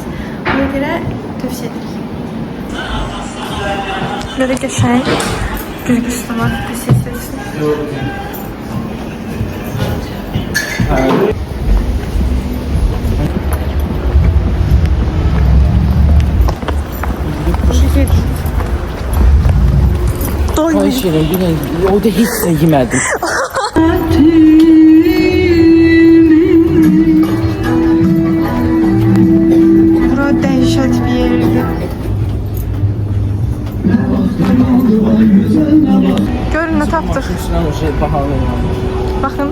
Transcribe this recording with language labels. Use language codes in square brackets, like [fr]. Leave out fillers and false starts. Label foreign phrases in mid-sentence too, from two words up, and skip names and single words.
[az] Buna görə tövsiyə edirik. Böyle qəşəng gürcüsü var. Desertlərisi. Ay şirin, [tr] yine o da hiç de yemedim. [az] Bura dəhşət bir yerdir. Görün nə tapdıq. [tr] Üstüne o şey pahalı.